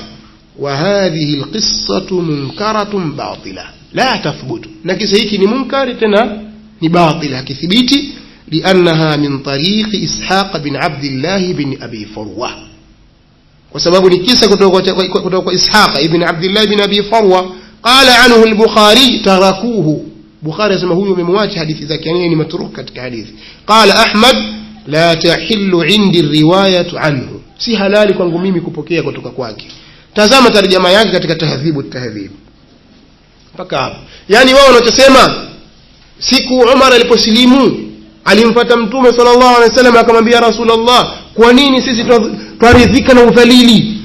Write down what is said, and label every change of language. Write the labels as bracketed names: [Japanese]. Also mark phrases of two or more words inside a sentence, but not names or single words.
[Arabic] وهذه القصة منكرة باطلة لا تثبت, [Swahili] na kisa hiki ni munkari tena ni batila, hakithibiti. [Arabic] لأنها من طريق Ishaq bin Abdullah bin Abi Farwa, [Swahili] kwa sababu ni kisa kutoka kwa Ishaq ibn Abdullah bin Abi Farwa. [Arabic] قال عنه البخاري تركوه, [Swahili] Bukhari asema huyo amemwacha hadithi zake, yani ni matruk katika hadithi. [Arabic] قال أحمد لا تحل عندي رواية عنه, [Swahili] si halali kwangu mimi kupokea kutoka kwake. Tazama tarjama yake katika Tahdhibu at-Tahdhib mpaka hapo. Yani wao wanachosema, siku Umar aliposilimu alimfuata Mtume [Arabic] صلى الله عليه وسلم [Swahili] akamwambia Rasulullah, kwa nini sisi twaridhika na udhalili?